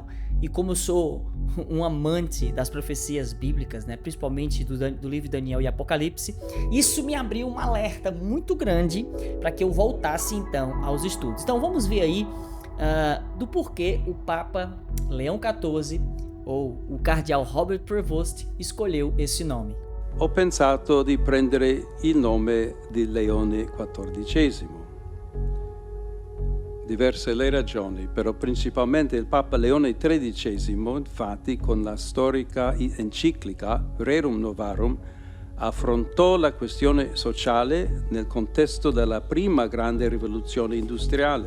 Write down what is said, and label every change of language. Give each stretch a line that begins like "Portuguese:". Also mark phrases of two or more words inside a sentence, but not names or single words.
Portuguese: E como eu sou um amante das profecias bíblicas, né, principalmente do livro de Daniel e Apocalipse, isso me abriu um alerta muito grande para que eu voltasse então aos estudos. Então vamos ver aí do porquê o Papa Leão XIV, ou o cardeal Robert Prevost, escolheu esse nome.
Italian: Ho pensato di prendere il nome di Leone XIV. Diverse le ragioni, però principalmente il Papa Leone XIII, infatti, con la storica enciclica Rerum Novarum, affrontò la questione sociale nel contesto della prima grande rivoluzione industriale.